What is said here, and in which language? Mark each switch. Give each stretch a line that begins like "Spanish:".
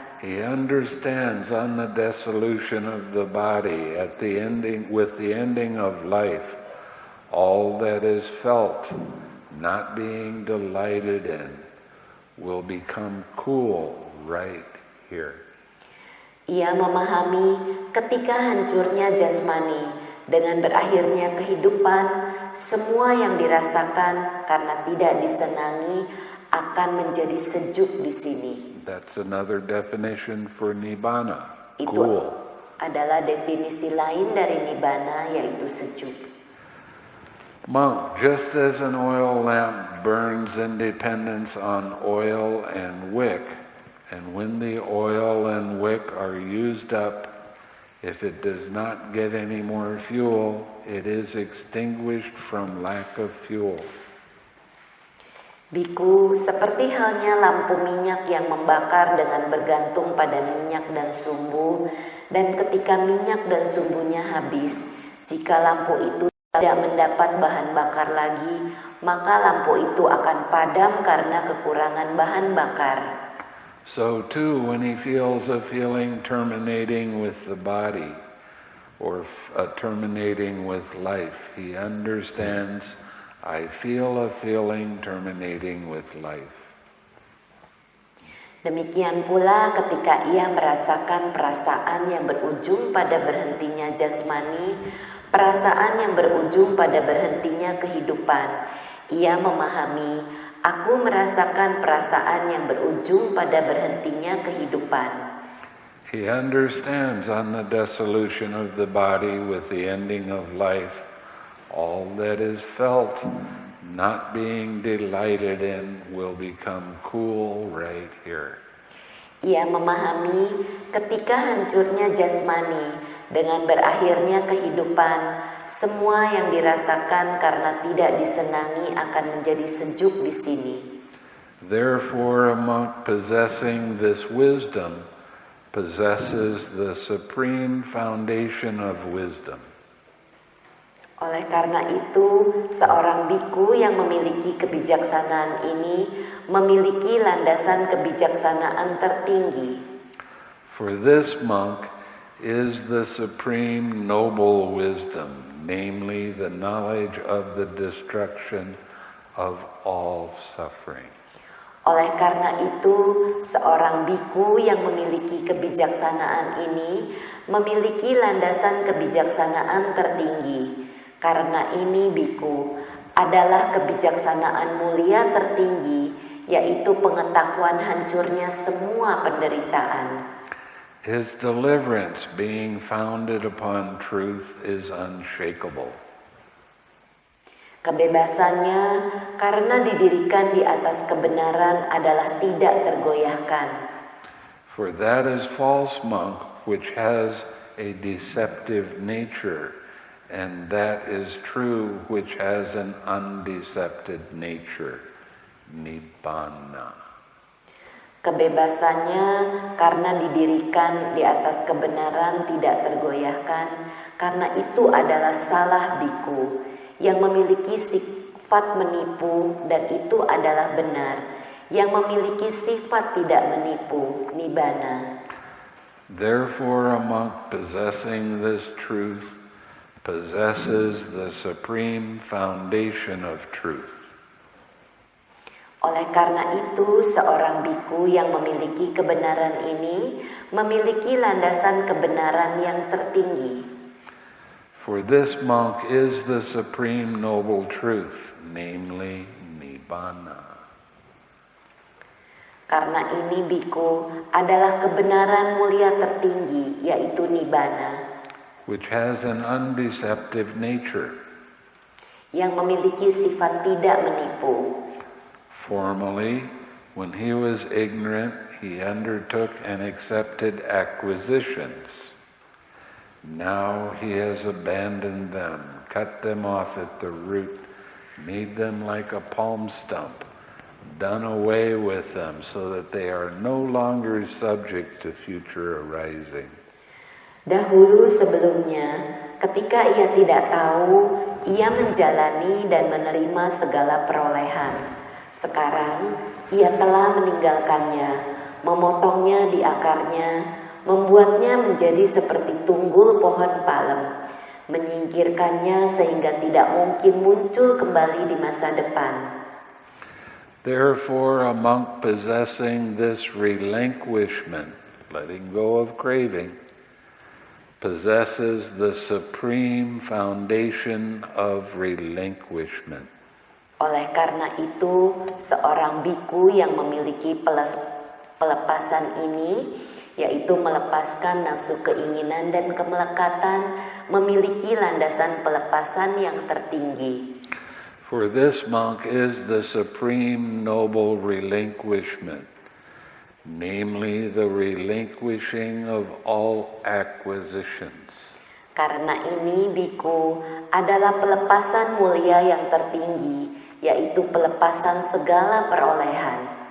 English: He understands on the dissolution of the body, at the ending, with the ending of life, all that is felt, not being delighted in, will become cool right here.
Indonesian: Ia memahami ketika hancurnya jasmani, dengan berakhirnya kehidupan, semua yang dirasakan karena tidak disenangi akan menjadi sejuk di sini.
English: That's another definition for nibbana,
Indonesian: Itu
English: cool.
Indonesian: adalah definisi lain dari nibbana, yaitu sejuk.
English: Monk, just as an oil lamp burns in dependence on oil and wick, and when the oil and wick are used up, if it does not get any more fuel, it is extinguished from lack of fuel.
Indonesian: Biku, seperti halnya lampu minyak yang membakar dengan bergantung pada minyak dan sumbu, dan ketika minyak dan sumbunya habis, jika lampu itu tidak mendapat bahan bakar lagi, maka lampu itu akan padam karena kekurangan bahan bakar.
English: So too, when he feels a feeling terminating with the body, or terminating with life, he understands, I feel a feeling terminating with life.
Indonesian: Demikian pula ketika ia merasakan perasaan yang berujung pada berhentinya jasmani, perasaan yang berujung pada berhentinya kehidupan, ia memahami, aku merasakan perasaan yang berujung pada berhentinya kehidupan.
English: He understands on the dissolution of the body with the ending of life, all that is felt, not being delighted in, will become cool right here.
Indonesian: Ia memahami ketika hancurnya jasmani, dengan berakhirnya kehidupan, semua yang dirasakan karena tidak disenangi akan menjadi sejuk di sini.
English: Therefore, a monk possessing this wisdom possesses the supreme foundation of wisdom.
Indonesian: Oleh karena itu, seorang biku yang memiliki kebijaksanaan ini memiliki landasan kebijaksanaan tertinggi.
English: For this monk is the supreme noble wisdom, namely the knowledge of the destruction of all suffering.
Indonesian: Oleh karena itu, seorang biku yang memiliki kebijaksanaan ini memiliki landasan kebijaksanaan tertinggi. Karena ini biku adalah kebijaksanaan mulia tertinggi, yaitu pengetahuan hancurnya semua penderitaan.
English: His deliverance, being founded upon truth, is unshakable.
Indonesian: Kebebasannya karena didirikan di atas kebenaran adalah tidak tergoyahkan.
English: For that is false monk, which has a deceptive nature, and that is true, which has an undecepted nature, nibbana.
Indonesian: Kebebasannya karena didirikan di atas kebenaran tidak tergoyahkan, karena itu adalah salah biku yang memiliki sifat menipu, dan itu adalah benar yang memiliki sifat tidak menipu, nibbana.
English: Therefore, a monk possessing this truth possesses the supreme foundation of truth.
Indonesian: Oleh karena itu, seorang biku yang memiliki kebenaran ini memiliki landasan kebenaran yang tertinggi.
English: For this monk is the supreme noble truth, namely Nibbana.
Indonesian: Karena ini biku adalah kebenaran mulia tertinggi, yaitu Nibbana,
English: which has an undeceptive nature.
Indonesian: Yang memiliki sifat tidak menipu.
English: Formerly, when he was ignorant, he undertook and accepted acquisitions. Now he has abandoned them, cut them off at the root, made them like a palm stump, done away with them so that they are no longer subject to future arising.
Indonesian: Dahulu sebelumnya, ketika ia tidak tahu, ia menjalani dan menerima segala perolehan. Sekarang, ia telah meninggalkannya, memotongnya di akarnya, membuatnya menjadi seperti tunggul pohon palem, menyingkirkannya sehingga tidak mungkin muncul kembali di masa depan.
English: Therefore, a monk possessing this relinquishment, letting go of craving, possesses the supreme foundation of relinquishment.
Indonesian: Oleh karena itu, seorang biku yang memiliki pelepasan ini, yaitu melepaskan nafsu keinginan dan kemelekatan, memiliki landasan pelepasan yang tertinggi.
English: For this monk is the supreme noble relinquishment, namely the relinquishing of all acquisitions.
Indonesian: Karena ini biku adalah pelepasan mulia yang tertinggi, yaitu pelepasan segala perolehan.